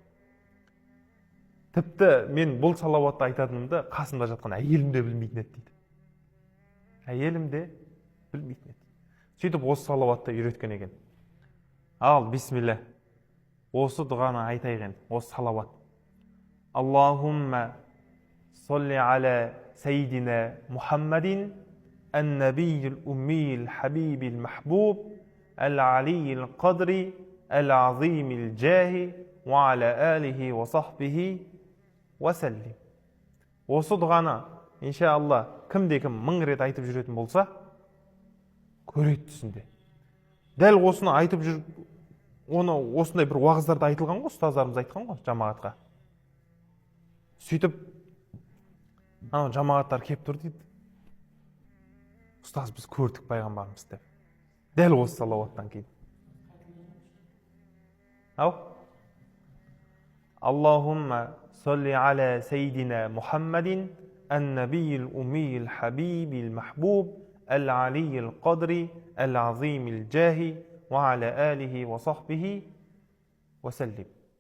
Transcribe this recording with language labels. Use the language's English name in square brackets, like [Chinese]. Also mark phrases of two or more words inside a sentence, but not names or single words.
[Kazakh] Тіпті мен бұл салауатты айтатынымды қасымда жатқан әйелім де білмейтін еді дейді. Әйелім де білмейтін еді. Сөйтіп осы салауатты үйреткен екен. Ал, бисмилля. Осы дұғаны айтайық енді, осы салауат. [Arabic] اللهم صل على سيدنا محمد النبي الأمي الحبيب المحبوب العالي القدر العظيم الجاه وعلى آله وصحبه وسلم. [Kazakh] Осы дұғаны, иншалла, кімде-кім 1000 рет айтып жүретін болса, көреді түсінде. Дәл осыны айтып жүр, оны осындай бір уағыздарда айтылған ғой, ұстаздарымыз айтқан ғой жамағатқа. Сөйтіп, анау жамағаттар кеп тұр дейді. Ұстаз, біз көрдік пайғамбарымыз деп. Дәл осы салауаттан кейін. [Arabic] Ау? اللهم صل على سيدنا محمد النبي الأمي الحبيب المحبوب العالي القدر العظيم الجاه وعلى آله وصحبه وسلم.